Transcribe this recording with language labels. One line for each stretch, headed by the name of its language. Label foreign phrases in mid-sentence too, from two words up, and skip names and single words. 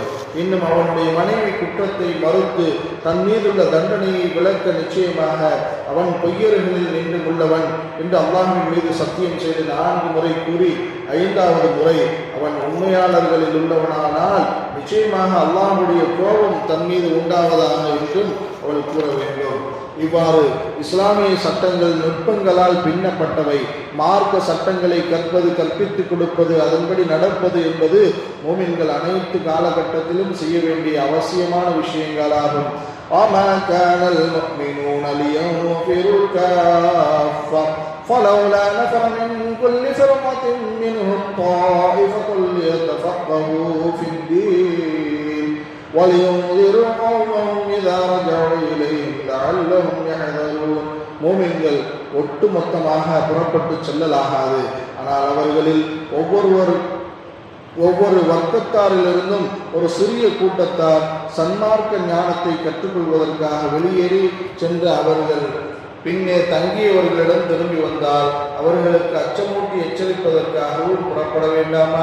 Tamil: இன்னும் அவனுடைய மனைவி குற்றத்தை மறுத்து தன் மீதுள்ள தண்டனையை விளக்க நிச்சயமாக அவன் பொய்யர்களில் நின்று உள்ளவன் என்று அல்லாஹ்வின் மீது சத்தியம் செய்து 4 முறை கூறி 5வது முறை அவன் உண்மையாளர்களில் உள்ளவனானால் நிச்சயமாக அல்லாஹ்வுடைய கோபம் தன் மீது உண்டாவதாக என்றும் அவள் கூற வேண்டும். இவ்வாறு இஸ்லாமிய சட்டங்கள் நுட்பங்களால் பின்னப்பட்டவை. மார்க்க சட்டங்களை கற்பது, கற்பித்துக் கொடுப்பது, அதன்படி நடப்பது என்பது மோமின்கள் அனைத்து காலகட்டத்திலும் செய்ய வேண்டிய அவசியமான விஷயங்களாகும்.
Arabic: وَمَا كَانَ الْمُؤْمِنُونَ لِيَنْفِرُوا كَافَّةً فَلَوْلَا نَفَرَ مِنْ كُلِّ فِرْقَةٍ مِنْهُمْ طَائِفَةٌ لِيَتَفَقَّهُوا فِي الدِّينِ وَلِيُنْذِرُوا قَوْمَهُمْ إِذَا رَجَعُوا إِلَيْهِمْ لَعَلَّهُمْ يَحْذَرُونَ.
Tamil: மோமின்கள் ஒட்டுமொத்தமாக புறப்பட்டு செல்லலாகாது. ஆனால் அவர்களில் ஒவ்வொரு வர்க்கத்தாரிலிருந்தும் ஒரு சிறிய கூட்டத்தார் சன்மார்க்க ஞானத்தை கற்றுக்கொள்வதற்காக வெளியேறி சென்ற அவர்கள் பின்னே தங்கியவர்களிடம் திரும்பி வந்தால் அவர்களுக்கு அச்சமூட்டி எச்சரிப்பதற்காகவும் புறப்பட வேண்டாமா?